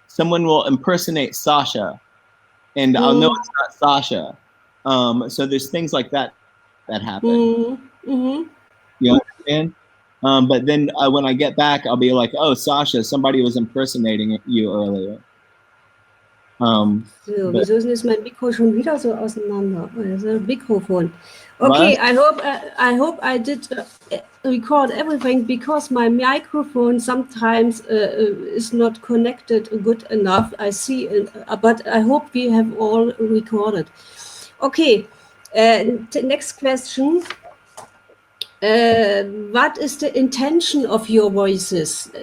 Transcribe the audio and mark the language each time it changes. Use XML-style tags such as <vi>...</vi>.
<en>Someone will impersonate Sasha, and I'll know it's not Sasha. So there's things like that happen. You understand? But then when I get back, I'll be like, "Oh, Sasha, somebody was impersonating you earlier."</en> <de>So, wieso ist jetzt mein Mikro schon wieder so auseinander? Also Mikrofon.</de> <en>Okay, what? I hope I did record everything, because my microphone sometimes is not connected good enough. I see, but I hope we have all recorded. Okay, next question. What is the intention of your voices?</en>